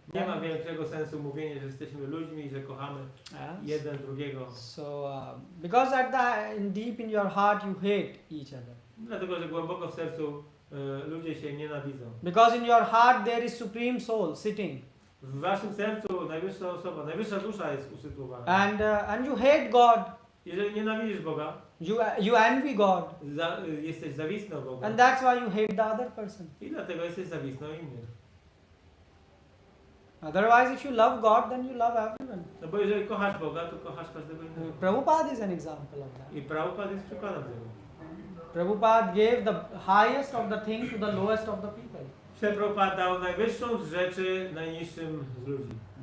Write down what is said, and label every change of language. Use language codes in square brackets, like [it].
[pl] nie ma większego sensu mówienia, że jesteśmy ludźmi i że kochamy jeden drugiego. [en] So because deep in your heart you hate each other. [pl] Dlatego, że głęboko w sercu ludzie się nienawidzą. [en] Because in your heart there is supreme soul sitting. [pl] W waszym sercu najwyższa osoba, najwyższa dusza jest usytuowana. [en] And you hate God. [pl] Jeżeli nienawidzisz Boga, [en] You envy God. [pl] Jesteś zawistny o Boga. [en] And that's why you hate the other person. [pl] I dlatego jesteś zawistny o innych. [en] Otherwise, if you love God, then you love everyone. [pl] No bo jeżeli kochasz Boga, to kochasz każdego innego. [en] Prabhupada is an example of that. [pl] I Prabhupada jest przykładem tego. [en] Prabhupada gave the highest of the thing to the lowest of the people. [pl] Prabhupada dał najwyższą z rzeczy najniższym z ludzi.